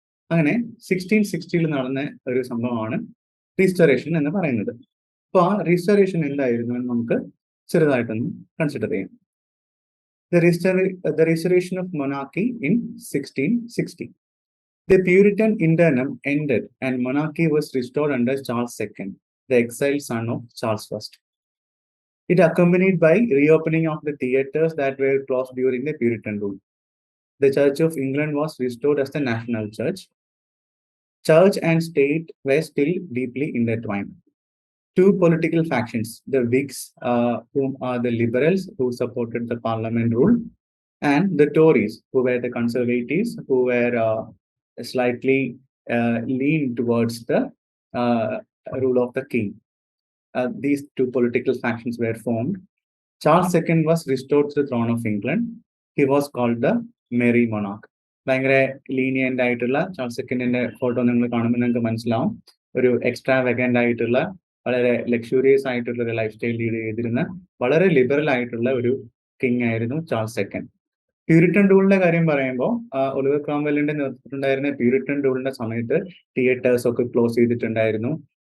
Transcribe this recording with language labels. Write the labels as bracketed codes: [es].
[ml] അങ്ങനെ 1660 നടന്ന ഒരു സംഭവമാണ് റീസ്റ്റോറേഷൻ എന്ന് പറയുന്നത്. അപ്പൊ ആ റീസ്റ്റോറേഷൻ എന്തായിരുന്നു എന്ന് നമുക്ക് ചെറുതായിട്ടൊന്ന് കൺസിഡർ ചെയ്യാം. [en] The restoration of monarchy in 1660. The Puritan internum ended and monarchy was restored under Charles II, the exiled son of Charles I. It accompanied by reopening of the theatres that were closed during the Puritan rule. The Church of England was restored as the national church. Church and state were still deeply intertwined. Two political factions, the Whigs, whom are the liberals who supported the parliament rule, and the Tories, who were the conservatives, who were slightly lean towards the rule of the king. These two political factions were formed. Charles II was restored to the throne of England. He was called the Merry Monarch. [ml] ഭയങ്കര lenient ആയിട്ടുള്ള Charles സെക്കൻഡിന്റെ photo നിങ്ങൾ കാണുമ്പോൾ നിങ്ങൾക്ക് മനസ്സിലാവും. ഒരു extra വെഗന്റ് ആയിട്ടുള്ള, വളരെ luxurious ആയിട്ടുള്ള ഒരു ലൈഫ് സ്റ്റൈൽ ലീഡ് ചെയ്തിരുന്ന വളരെ ലിബറൽ ആയിട്ടുള്ള ഒരു കിങ് ആയിരുന്നു ചാൾസ് സെക്കൻഡ്. പ്യൂരിറ്റൻ റൂളിന്റെ കാര്യം പറയുമ്പോൾ ഒലിവർ ക്രോംവെലിന്റെ നേതൃത്വത്തിലുണ്ടായിരുന്ന പ്യൂരിറ്റൻ റൂളിന്റെ സമയത്ത് തിയേറ്റേഴ്സ് ഒക്കെ ക്ലോസ് ചെയ്തിട്ടുണ്ടായിരുന്നു.